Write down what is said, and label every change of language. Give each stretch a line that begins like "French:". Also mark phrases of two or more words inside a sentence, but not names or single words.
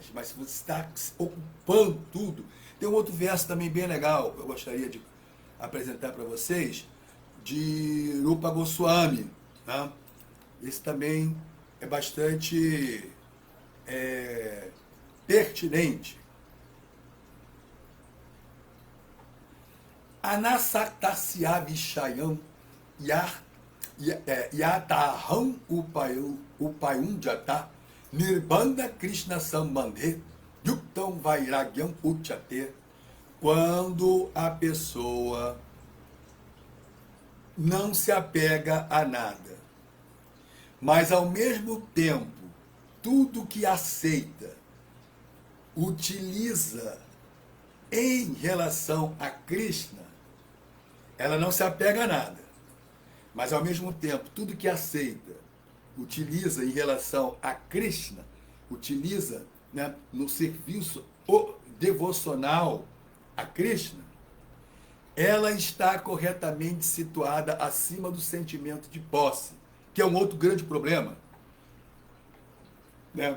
Portuguese: Mas se você está ocupando tudo... Tem um outro verso também bem legal, eu gostaria de apresentar para vocês, de Rupa Goswami, né? Esse também é bastante pertinente.
Sanskrit: अनासक्तस्य विषयम् यतहम् उपयुञ्जत निर्बन्द कृष्ण सम्बन्धे युक्तम् वैराग्यम् उचते.
Portuguese: Quando a pessoa não se apega a nada, mas ao mesmo tempo tudo que aceita, utiliza em relação a Krishna, ela não se apega a nada, mas ao mesmo tempo tudo que aceita, utiliza em relação a Krishna, utiliza, né, no serviço devocional a Krishna, ela está corretamente situada acima do sentimento de posse, que é um outro grande problema, né?